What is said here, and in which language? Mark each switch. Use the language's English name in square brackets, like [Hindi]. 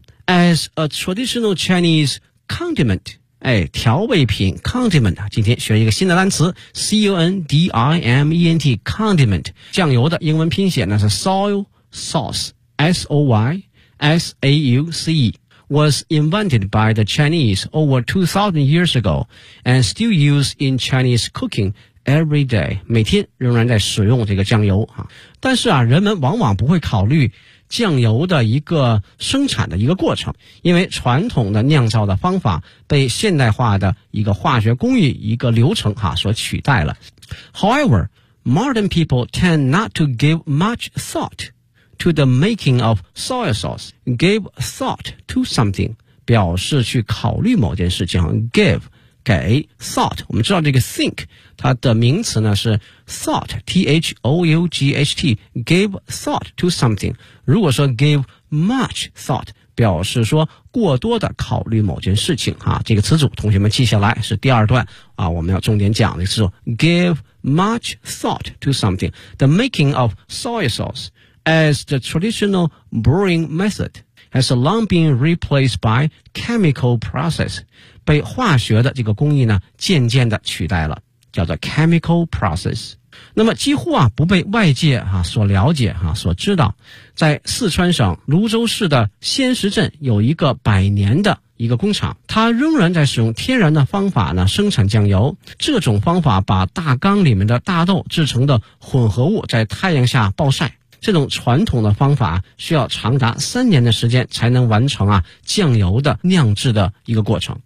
[English] As a traditional Chinese condiment， [Chinese] 哎，调味品 [English] condiment， [Chinese] 今天学一个新的单词 [English] condiment， condiment， [Chinese] 酱油的英文拼写呢是 [English] soy sauce， soysauce，was invented by the Chinese over 2,000 years ago and still used in Chinese cooking every day， [Chinese] 每天仍然在使用这个酱油。但是啊，人们往往不会考虑酱油的一个生产的一个过程，因为传统的酿造的方法被现代化的一个化学工艺一个流程所取代了。 [English] However, modern people tend not to give much thoughtTo the making of soy sauce, give thought to something, [Chinese] 表示去考虑某件事情。 [English] Give, [Chinese] 给 [English] thought, [Chinese] 我们知道这个 [English] think, [Chinese] 它的名词呢是 [English] thought, T-H-O-U-G-H-T, give thought to something. [Chinese] 如果说 [English] give much thought, [Chinese] 表示说过多的考虑某件事情。这个词组同学们记下来，是第二段我们要重点讲的词组。 [English] Give much thought to something, the making of soy sauce,As the traditional brewing method has long been replaced by chemical process, [Chinese] 被化学的这个工艺呢渐渐的取代了，叫做 [English] chemical process。 [Chinese] 那么几乎啊不被外界啊所了解啊所知道，在四川省泸州市的仙石镇有一个百年的一个工厂，它仍然在使用天然的方法呢生产酱油。这种方法把大缸里面的大豆制成的混合物在太阳下暴晒，这种传统的方法需要长达3年的时间才能完成啊酱油的酿制的一个过程。